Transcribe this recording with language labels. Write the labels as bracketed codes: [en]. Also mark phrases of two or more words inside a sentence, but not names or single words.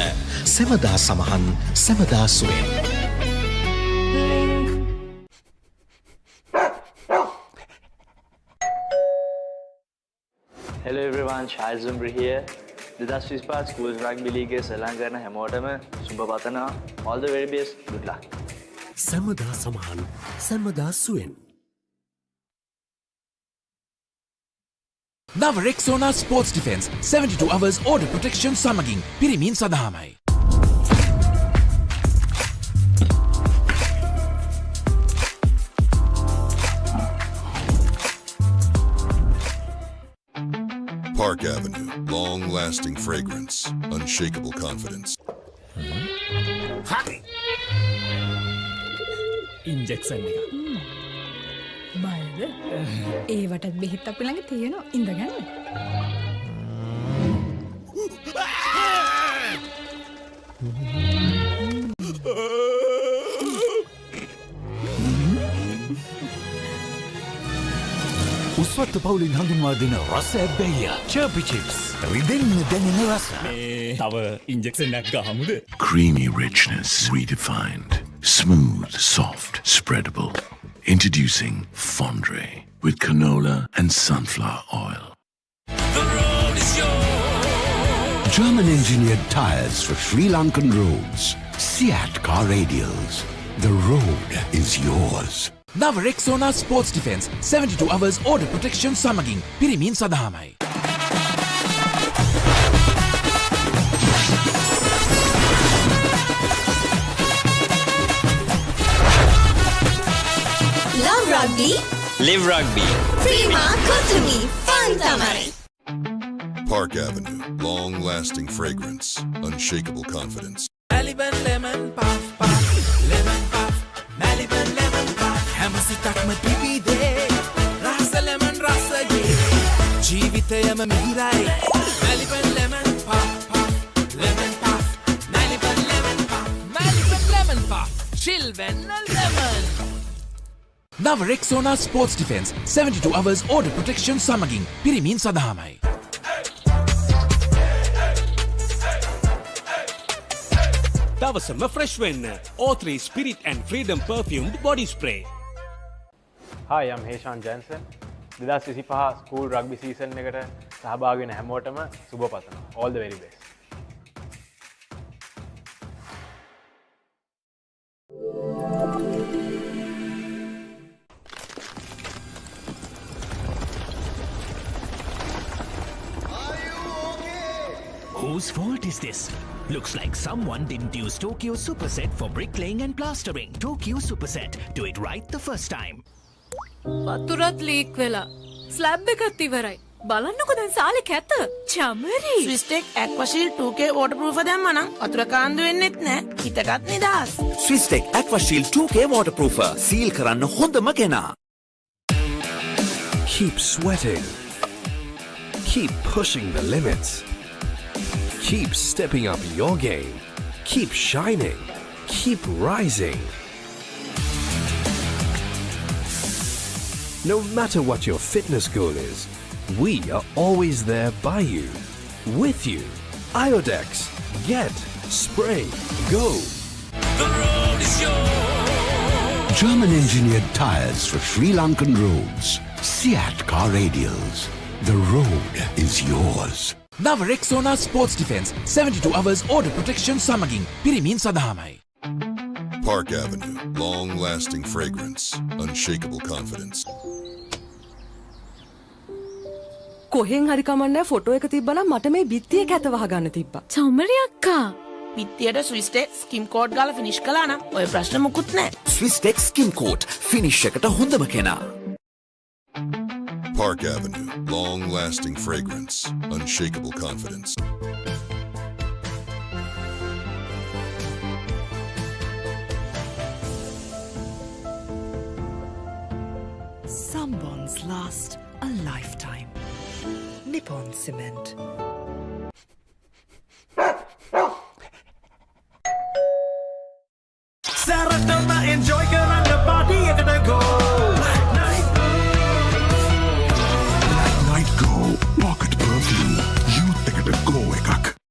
[si] සෙවදා සමහන් සෙවදා සුවෙන්. [en] Hello everyone, Shahid Zumbri here. [si] 2025 Schools Rugby League සෙල්ලම් කරන හැමෝටම සුබ පතනවා. [en] All the very best. Good luck. [si] සමදා සමහන් සමදා සුවෙන්. නව රෙක්සෝනා ස්පෝර්ට්ස් ඩිෆෙන්ස් [en] 72 hours order protection [si] සමගින් පිරිමින් සඳහාමයි. [en] Park Avenue, long-lasting fragrance, unshakable confidence. [si] ඉන්ජෙක්ෂන් එක. බයද? ඒවටත් බෙහෙත් අපි ළඟ තියෙනවා. ඉඳගන්න. උස්වත්ත පවුලින් හඳුන්වා දෙන රස ඇබ්බැහිය චර්පි චිප්ස් රිදෙන්න දැනෙන රස තව ඉන්ජෙක්ෂන් එකක් ගහමුද [en] Creamy richness redefined. Smooth, soft, spreadable. Introducing Fondre with canola and sunflower oil. German engineered tires for Sri Lankan roads. Seat car radials. The road is yours. [si] නව රෙක්සෝනා ස්පෝර්ට්ස් ඩිෆෙන්ස් [en] 72 hours order protection [si] සමගින් පිරිමින් සඳහාමයි. [en] Love Rugby. Live Rugby. Prima Kotumi. Fun Tamari. Park Avenue, long-lasting fragrance, unshakable confidence. Maliban lemon puff puff, lemon puff, Maliban lemon puff. [si] හැමසිතක්ම පිපිදේ, රහස lemon රසයේ. ජීවිතයම මිහිරයි. [en] Maliban lemon puff puff, lemon puff, Maliban lemon puff, Maliban lemon puff. Chill when lemon. [si] නව රෙක්සෝනා ස්පෝර්ට්ස් ඩිෆෙන්ස් [en] 72 hours order protection [si] සමගින් පිරිමින් සඳහාමයි. දවසම ෆ්‍රෙෂ් වෙන්න [en] O3 Spirit and Freedom perfumed body spray. Hi, I'm [si] Heshan Jansen. 2025 [en] School Rugby season [si] එකට සහභාගී වෙන හැමෝටම සුබ පතනවා. [en] All the very best. Whose fault is this? Looks like someone didn't use Tokyo Superset for bricklaying and plastering. Tokyo Superset. Do it right the first time. [si] වතුරත් ලීක් වෙලා. ස්ලැබ් එකත් ඉවරයි. බලන්නකො දැන් සාලේ කැත. චමරි. ස්විස්ටෙක් ඇක්වාෂීල්ඩ් 2K waterproof දැම්මනම් වතුර කාන්දු වෙන්නෙත් නෑ. හිතටත් නිදහස්. [en] Swistek Aquashield 2K waterproofer. [si] Seal කරන්න හොඳම කෙනා. [en] Keep sweating. Keep pushing the limits. Keep stepping up your game. Keep shining. Keep rising. No matter what your fitness goal is, we are always there by you, with you. Iodex. Get. Spray. Go. The road is yours. German engineered tires for Sri Lankan roads. Seat car radials. The road is yours. [si] නව රෙක්සෝනා ස්පෝර්ට්ස් ඩිෆෙන්ස් [en] 72 hours order protection [si] සමගින් පිරිමින් සඳහාමයි. [en] Park Avenue, long-lasting fragrance, unshakable confidence. [si] කොහෙන් හරි කමන්නේ ෆොටෝ එක තිබ්බනම් මට මේ බිත්තිය කැත වහගන්න තිබ්බා. චමරි අක්කා. පිටියට ස්විස්ටෙක් ස්කිම් කෝට් ගාලා ෆිනිෂ් කළා නම් ඔය ප්‍රශ්න මුකුත් නෑ. Swistek Skin Coat. Finish එකට හොඳම කෙනා. [en] Park Avenue, long-lasting fragrance, unshakable confidence. Some bonds last a lifetime. Nippon Cement. [si] සැරටම enjoy කරන්න party එකට go. [en] Night Go Pocket Perfume. [si] Youth එකට go එකක්.